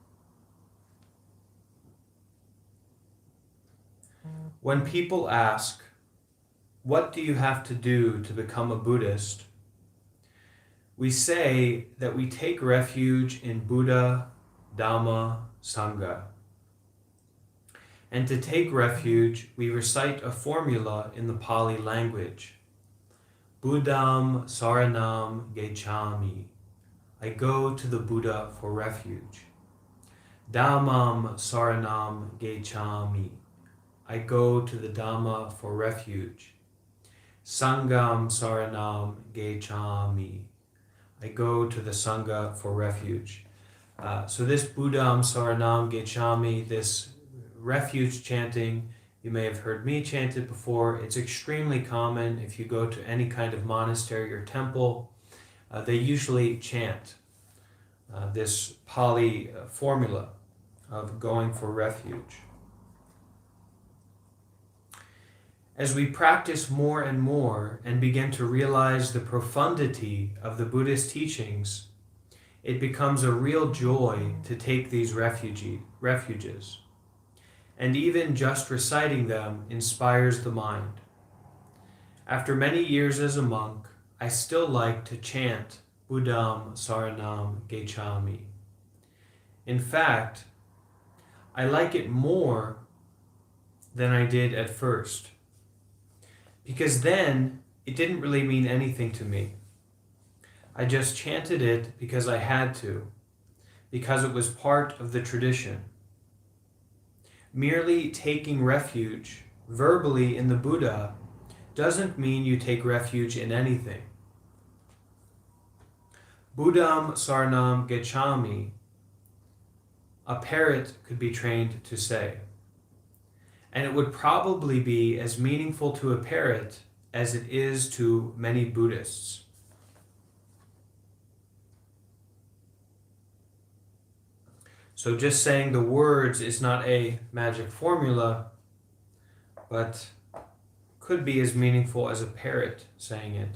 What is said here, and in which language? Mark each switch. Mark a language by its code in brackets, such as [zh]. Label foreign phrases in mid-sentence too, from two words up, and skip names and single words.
[en] When people ask, what do you have to do to become a Buddhist? We say that we take refuge in Buddha, Dhamma, Sangha. And to take refuge, we recite a formula in the Pali language. [pi] Buddham saranam gecchami. [en] I go to the Buddha for refuge. [pi] Dhammam saranam gecchami. [en] I go to the Dhamma for refuge. [pi] Sangham saranam gecchami. [en] I go to the Sangha for refuge. So this [pi] Buddham saranam gecchami, [en] this refuge chanting, you may have heard me chant it before. It's extremely common if you go to any kind of monastery or temple. They usually chant this Pali formula of going for refuge. As we practice more and more and begin to realize the profundity of the Buddhist teachings, it becomes a real joy to take these refuges. And even just reciting them inspires the mind. After many years as a monk, I still like to chant [pi] Buddham saranam gecchami. [en] In fact, I like it more than I did at first. Because then it didn't really mean anything to me. I just chanted it because I had to, because it was part of the tradition. Merely taking refuge verbally in the Buddha doesn't mean you take refuge in anything. [pi] Buddham saranam gecchami, [en] a parrot could be trained to say. And it would probably be as meaningful to a parrot as it is to many Buddhists. So just saying the words is not a magic formula, but could be as meaningful as a parrot saying it.